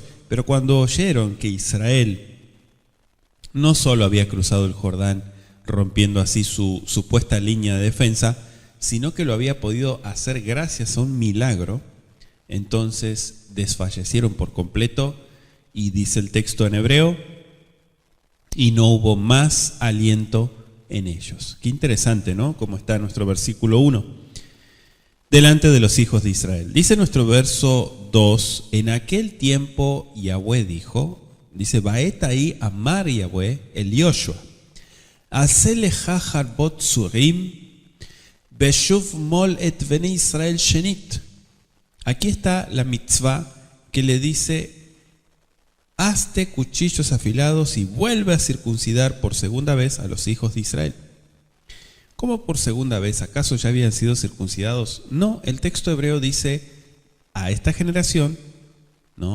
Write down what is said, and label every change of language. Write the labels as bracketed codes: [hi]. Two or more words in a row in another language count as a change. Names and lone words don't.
[es] Pero cuando oyeron que Israel no solo había cruzado el Jordán, rompiendo así su supuesta línea de defensa, sino que lo había podido hacer gracias a un milagro, entonces desfallecieron por completo, y dice el texto en hebreo, y no hubo más aliento en ellos. Qué interesante, ¿no? Como está nuestro versículo 1. Delante de los hijos de Israel. Dice nuestro verso 2, en aquel tiempo Yahweh dijo, dice, [he] בעת ההיא אמר יהוה אל יהושע עשה לך חרבות צרים ושוב מל את בני ישראל שנית. [es] Aquí está la mitzvah que le dice, hazte cuchillos afilados y vuelve a circuncidar por segunda vez a los hijos de Israel. ¿Cómo por segunda vez? ¿Acaso ya habían sido circuncidados? No, el texto hebreo dice a esta generación, ¿no?